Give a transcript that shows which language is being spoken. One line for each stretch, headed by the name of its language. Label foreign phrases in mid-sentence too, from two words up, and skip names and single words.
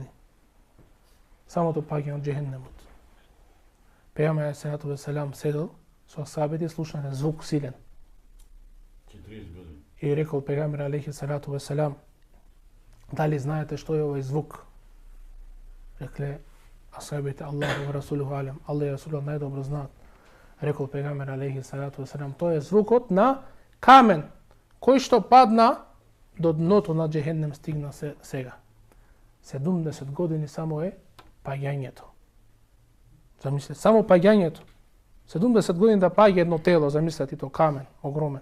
Macedonian: Самото паѓање од джехеннемот. Пејгамбер
Arabic: عليه الصلاة والسلام
Macedonian: седел со асхабите, слушнале звук силен. 40 години. И рекол пејгамбер
Arabic: عليه الصلاة والسلام,
Macedonian: дали знаете што е овој звук? Рекле асхабите,
Arabic: الله ورسوله أعلم,
Macedonian: Аллах и Расулот најдобро знаат. Рекол пејгамбер
Arabic: عليه الصلاة والسلام,
Macedonian: тоа е звукот на камен кој што падна до дното на джехеннем, стигна сега. 70 години само е паѓањето. Замислете, само паѓањето. 70 години да паѓа едно тело, замислете, то камен, огромен.